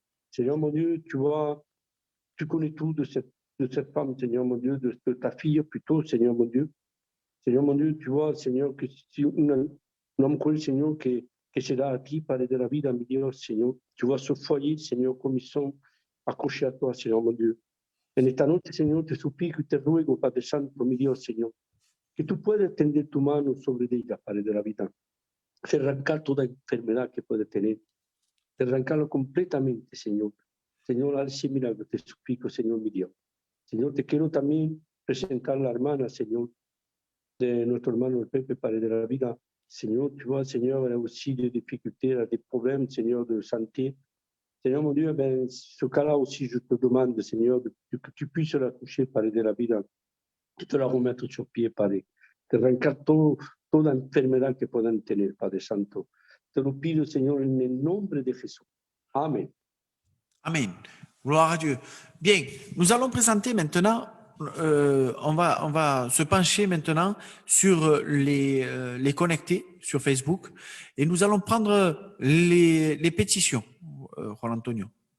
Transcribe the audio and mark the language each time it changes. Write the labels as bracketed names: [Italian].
[French] Seigneur mon Dieu, tu vois, tu connais tout de cette femme, Seigneur mon Dieu, de ta fille plutôt, Seigneur mon Dieu. Seigneur mon Dieu, tu vois, Seignor, que si un homme cruel, Seigneur, que c'est là à qui parler de la vie d'un milieu, Seigneur. Tu vois ce foyer, Seigneur, comme ils sont accrochés à toi, Seigneur mon Dieu. [Spanish] En esta noche, Señor, te suplico y te ruego, Padre Santo, mi Dios, Señor, que tú puedas tender tu mano sobre ella, Padre de la vida, de arrancar toda enfermedad que puede tener, de arrancarlo completamente, Señor. Señor, al sí milagro, te suplico, Señor, mi Dios. Señor, te quiero también presentar a la hermana, Señor, de nuestro hermano el Pepe, Padre de la vida. [French] Señor, tu vois, Seigneur, elle a aussi des difficultés, elle a des problèmes, Seigneur, de santé. Seigneur, mon Dieu, ben, ce cas-là aussi, je te demande, Seigneur, que tu puisses la toucher, [Spanish] Padre de la vida, [French] de te la remettre sur pied, Padre, [Spanish] de arrancar toda enfermedad que puedan tener, Padre Santo. Te lo pido, Señor, en el nombre de Jesús. Amén. [French] Amen. Gloire à Dieu. Bien, nous allons présenter maintenant, on va se pencher maintenant sur les connectés sur Facebook et nous allons prendre les pétitions, Juan Antonio.